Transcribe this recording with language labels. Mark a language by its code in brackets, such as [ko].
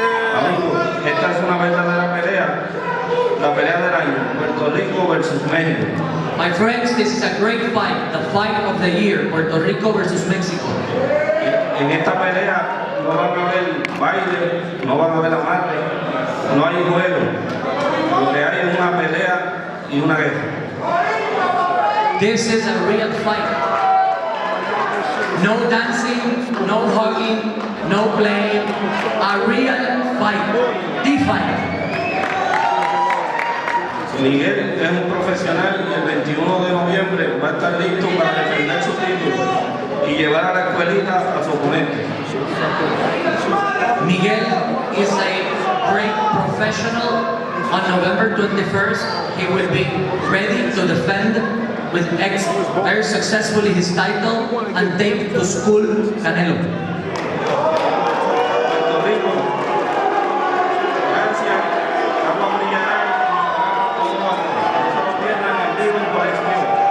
[es] Amigos, esta es una verdadera pelea, la pelea del año, Puerto Rico versus México. [en] My friends, this is a great fight, the fight of the year, Puerto Rico versus Mexico. [es] En esta pelea no van a haber baile, no van a haber amarre, no hay juego. Lo que hay es una pelea y una guerra. [en] This is a real fight. No dancing, no hugging, no playing. A real fight. The fight. [es] Miguel es un profesional y el 21 de noviembre va a estar listo para defender su título y llevar a la escuelita a su oponente. [en] Miguel is a great professional. On November 21st, he will be ready to defend very successfully his title and take to school Canelo. [es] Puerto Rico, gracias, agua brillará, no se lo pierdan en vivo por HBO.